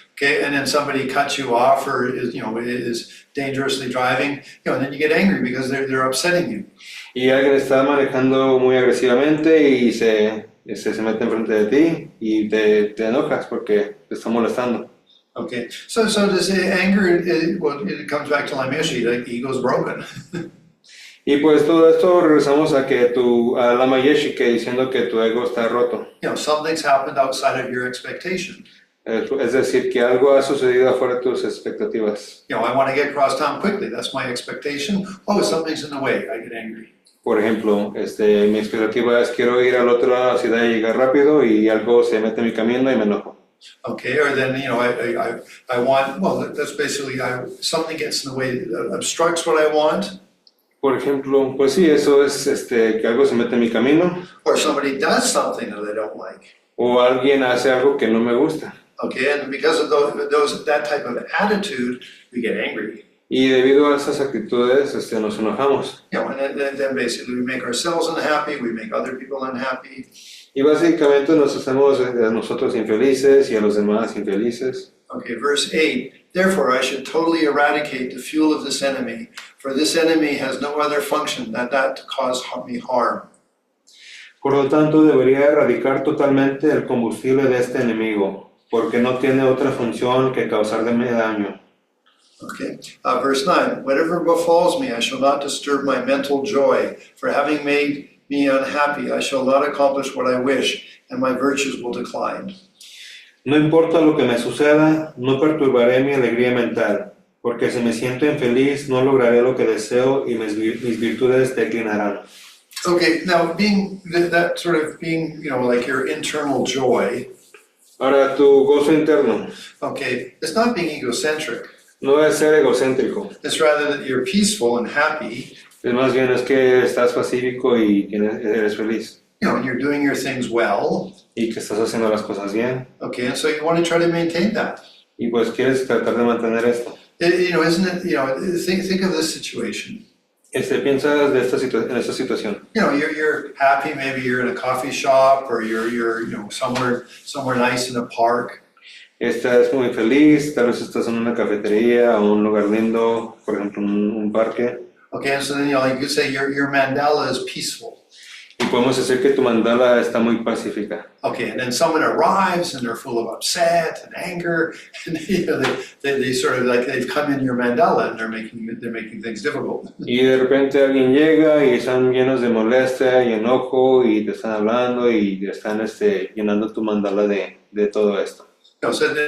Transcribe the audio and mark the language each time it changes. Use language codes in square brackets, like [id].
[en] Okay, and then somebody cuts you off or is dangerously driving, and then you get angry because they're upsetting you. [es] Y alguien está manejando muy agresivamente y se mete enfrente de ti y te enojas porque te está molestando. [en] Okay, so does anger, it comes back to Lamayeshi, like ego's broken. [es] Y pues todo esto regresamos a Lamayeshi, que diciendo que tu ego está roto. [en] Something's happened outside of your expectation. [es] Es decir, que algo ha sucedido afuera de tus expectativas. [en] I want to get across town quickly, that's my expectation. Oh, something's in the way, I get angry. [es] Por ejemplo, mi expectativa es quiero ir al otro lado de la ciudad y llegar rápido y algo se mete en mi camino y me enojo. [en] Okay, or then, I want, that's basically, something gets in the way that obstructs what I want. [es] Por ejemplo, pues sí, eso es que algo se mete en mi camino. [en] Or somebody does something that I don't like. [es] O alguien hace algo que no me gusta. [en] Okay, and because of that type of attitude, we get angry. [es] Y debido a esas actitudes, nos enojamos. [en] And then basically we make ourselves unhappy, we make other people unhappy. [es] Y básicamente nos hacemos a nosotros infelices y a los demás infelices. [en] Okay, verse 8. Therefore I should totally eradicate the fuel of this enemy, for this enemy has no other function than that to cause me harm. [es] Por lo tanto, debería erradicar totalmente el combustible de este enemigo, porque no tiene otra función que causarme daño. [en] Okay, verse 9. Whatever befalls me, I shall not disturb my mental joy, for having made me unhappy, I shall not accomplish what I wish, and my virtues will decline. [es] No importa lo que me suceda, no perturbaré mi alegría mental, porque si me siento infeliz, no lograré lo que deseo y mis virtudes declinarán. [en] Okay, now being like your internal joy. [es] Ahora, tu gozo interno. [en] Okay, it's not being egocentric. [es] No es ser egocéntrico, [en] It's rather that you're peaceful and happy, [es] es más bien es que estás pacífico y eres feliz [en] and you're doing your things well, [es] y que estás haciendo las cosas bien [en] okay, and so you want to try to maintain that. [es] y pues quieres tratar de mantener esto. [en] Isn't it, think of this situation. [es] Piensas de en esta situación. [en] You're happy, maybe you're in a coffee shop or you're somewhere nice in a park. [es] Estás muy feliz, tal vez estás en una cafetería o un lugar lindo, por ejemplo, un parque. [en] Okay, and so then you could say your mandala is peaceful. [es] Y podemos decir que tu mandala está muy pacífica. [en] Okay, and then someone arrives and they're full of upset and anger, and they sort of like they've come in your mandala and they're making things difficult. [es] Y de repente alguien llega y están llenos de molestia y enojo y te están hablando y te están llenando tu mandala de todo esto. [en] So